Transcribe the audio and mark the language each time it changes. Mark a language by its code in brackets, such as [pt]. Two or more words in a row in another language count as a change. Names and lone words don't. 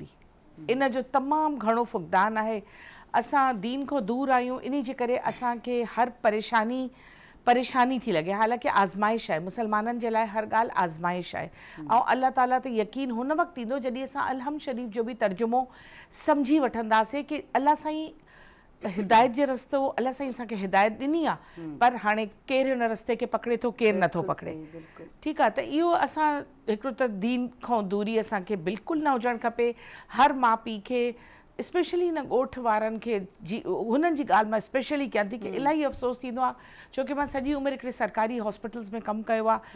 [sd] ان جو تمام گھणو فقدان ہے, اساں دین کو دور آیوں, انہی جے کرے اساں کے ہر پریشانی تھی لگے. حالانکہ آزمائش ہے مسلمانن جے لائے, ہر گال آزمائش ہے. اور اللہ تعالیٰ تے یقین ہن وقت ایندو جڏहिं اساں الحمد شریف جو بھی ترجمو سمجھی وٹھنداسے کہ اللہ سائیں ہدایت جے رستو اللہ سائیں اساں کے ہدایت ॾिनी आहे, पर हाणे केरु हिन रस्ते खे पकड़े थो केरु नथो पकड़े. ठीकु आहे, त इहो असां हिकिड़ो त दीन खां दूरी असांखे बिल्कुलु न हुजणु खपे. हर माउ पीउ खे स्पेशली हिन ॻोठ वारनि खे हुननि जी ॻाल्हि मां स्पेशली कयां थी कि इलाही अफ़सोस थींदो आहे, छो कि मां सॼी उमिरि हिकिड़े सरकारी हॉस्पिटल्स में कमु कयो आहे.